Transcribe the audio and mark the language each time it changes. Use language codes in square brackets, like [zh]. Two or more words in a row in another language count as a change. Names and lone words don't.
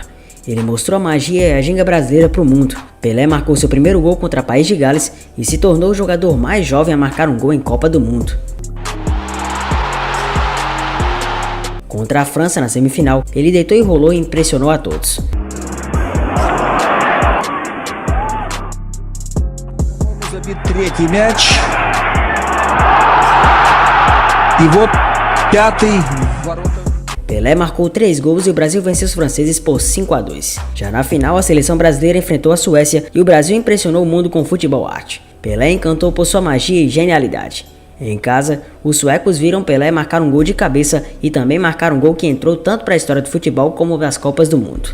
[pt] Ele mostrou a magia e a ginga brasileira para o mundo. Pelé marcou seu primeiro gol contra o País de Gales e se tornou o jogador mais jovem a marcar um gol em Copa do Mundo. Contra a França na semifinal, ele deitou e rolou e impressionou a todos. [ru] Третий мяч. И вот пятый ворота. [pt] Pelé marcou 3 gols e o Brasil venceu os franceses por 5-2. Já na final, a seleção brasileira enfrentou a Suécia e o Brasil impressionou o mundo com futebol arte. Pelé encantou por sua magia e genialidade. Em casa, os suecos viram Pelé marcar um gol de cabeça e também marcar um gol que entrou tanto para a história do futebol como das Copas do Mundo.